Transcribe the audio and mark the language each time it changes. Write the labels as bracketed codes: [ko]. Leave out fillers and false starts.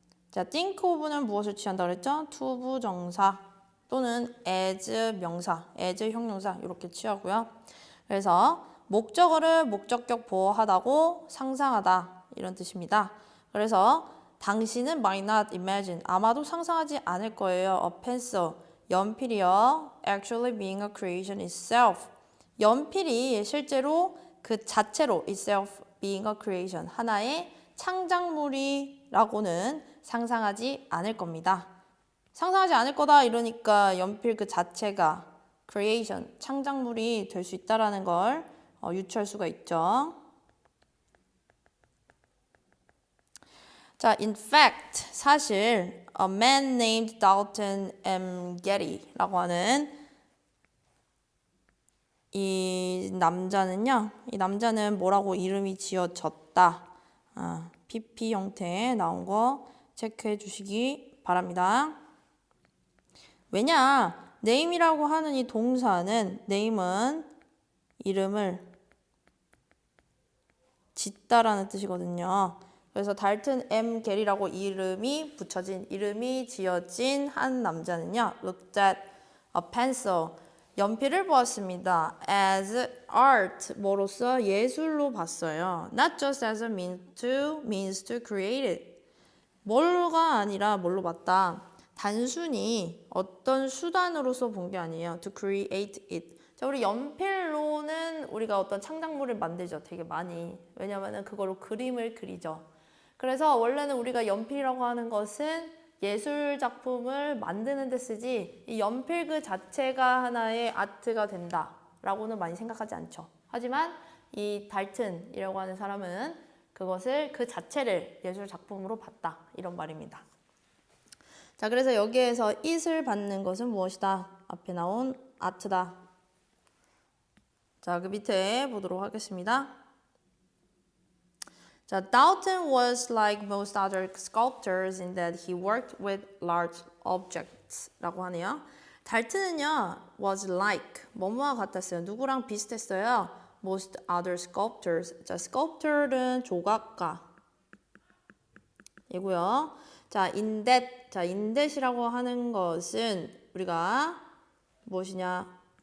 [ko] 자, think of는 무엇을 취한다고 그랬죠? 투부정사 또는 as 명사, as 형용사 이렇게 취하고요. 그래서 목적어를 목적격 보어하다고 상상하다 이런 뜻입니다. 그래서 당신은 [en] might not imagine [ko] 아마도 상상하지 않을 거예요. [en] a pencil [ko] 연필이요. [en] actually being a creation itself [ko] 연필이 실제로 그 자체로 [en] itself being a creation [ko] 하나의 창작물이라고는 상상하지 않을 겁니다. 상상하지 않을 거다 이러니까 연필 그 자체가 creation 창작물이 될 수 있다라는 걸 유추할 수가 있죠. [en] 자, in fact [ko] 사실 [en] a man named Dalton M. [ko] Getty라고 하는 이 남자는 뭐라고 이름이 지어졌다. PP 형태에 나온 거 체크해 주시기 바랍니다. 왜냐? name이라고 하는 이 동사는 name은 이름을 짓다라는 뜻이거든요. 그래서 달튼 M. 게리라고 이름이 지어진 한 남자는요. [en] looked at a pencil. [ko] 연필을 보았습니다. [en] as art, [ko] 뭐로서 예술로 봤어요. [en] not just as a means to create it. [ko] 뭘로가 아니라 뭘로 봤다. 단순히 어떤 수단으로서 본 게 아니에요. [en] to create it. [ko] 자, 우리 연필로는 우리가 어떤 창작물을 만들죠. 되게 많이. 왜냐면은 그걸로 그림을 그리죠. 그래서 원래는 우리가 연필이라고 하는 것은 예술 작품을 만드는 데 쓰지 이 연필 그 자체가 하나의 아트가 된다라고는 많이 생각하지 않죠. 하지만 이 달튼이라고 하는 사람은 그것을 그 자체를 예술 작품으로 봤다 이런 말입니다. 자, 그래서 여기에서 it을 받는 것은 무엇이다? 앞에 나온 아트다. 자, 그 밑에 보도록 하겠습니다. [en] 자, Dalton was like most other sculptors in that he worked with large objects [ko] 라고 하네요. 달튼은요, [en] was like, [ko] 뭐뭐와 같았어요. 누구랑 비슷했어요? [en] Most other sculptors. [ko] 자, sculptor는 조각가. 이고요. 자, in that이라고 하는 것은 우리가 무엇이냐?